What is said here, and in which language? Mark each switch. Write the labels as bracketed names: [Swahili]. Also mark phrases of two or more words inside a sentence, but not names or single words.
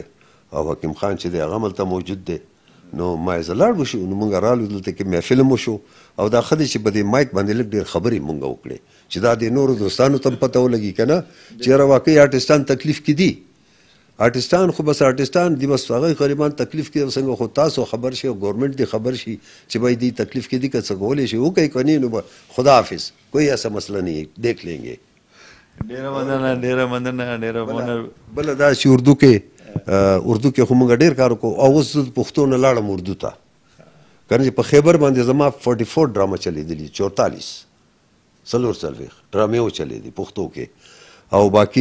[Pashto] او حکیم خان چې دی هغه هملته موجود دی نو ما یې زه لاړ وشو نو موږ رالو دلته کې محفل هم وشو او دا ښه دی چې په دې مایک باندې لږ ډېر خبرې موږ وکړې چې دا د نورو دوستانو ته هم پته ولګي که نه چې یاره واقعي آرټسټان تکلیف کې دي آرټسټان خو بس آرټسټان دي بس هغه غریبان تکلیف کې څنګه خو تاسو خبر شي او ګورنمنټ دې خبر شي چې بھائی دې تکلیف کې دي که څه کولی شي وکړئ که نه نو خدا حافظ [Urdu] کوئی ایسا مسئله نہیں دیکھ لیں گے [Pashto] ډېره مننه ډېره مننه ډېره مننه بله دا چې اردو کې خو موږ ډېر کار وکړو او اوس زه پښتو نه لاړم اردو ته که نه چې په خیبر باندې زما 44 ډرامه چلیدلي 44 څلوېښت ډرامې وچلیدي پښتو کې او باقي